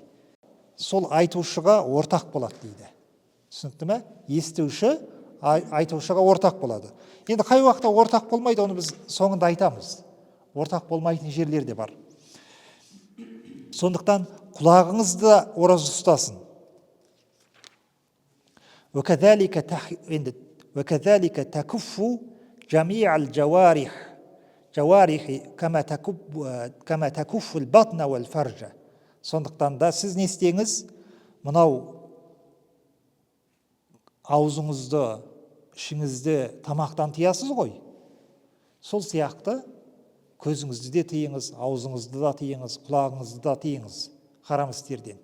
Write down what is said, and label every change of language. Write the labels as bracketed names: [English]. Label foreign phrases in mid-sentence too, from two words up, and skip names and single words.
[Kazakh] Сол айтушыға ортақ болады дейді. Түсінікті ме? Естуші айтушыға ортақ болады. Енді қай уақытта ортақ болмайды, оны біз соңында айтамыз. Ортақ болмайтын жерлер де бар. Сондықтан құлағыңыз да ораза ұстасын. [Arabic] وكذلك تكف جميع الجوارح كما تكف البطن والفرج. [Kazakh] Сондықтан да сіз не істеңіз? Мынау аузыңызды, ішіңізді тамақтан тиясыз ғой. Сол сияқты көзіңізді де тыйыңыз, аузыңызды да тыйыңыз, құлағыңызды да тыйыңыз харам істерден.